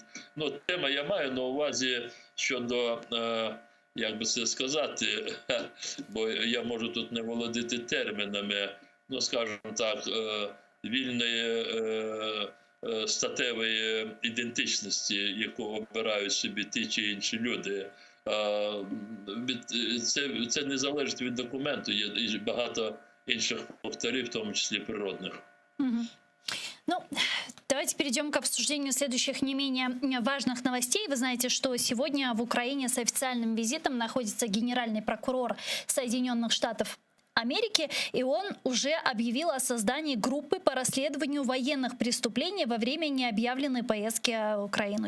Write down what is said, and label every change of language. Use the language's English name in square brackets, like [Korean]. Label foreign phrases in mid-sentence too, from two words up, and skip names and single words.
[Ukrainian] Ну, тема я маю на увазі щодо, як би це сказати, бо я можу тут не володіти термінами, ну, скажімо так, вільної статевої ідентичності, яку обирають собі ті чи інші люди. Це не залежить від документу, є і багато інших факторів, в тому числі природних. [Russian] Ну, давайте перейдем к обсуждению следующих не менее важных новостей. Вы знаете, что сегодня в Украине с официальным визитом находится генеральный прокурор Соединенных Штатов Америки, и он уже объявил о создании группы по расследованию военных преступлений во время необъявленной поездки в Украину.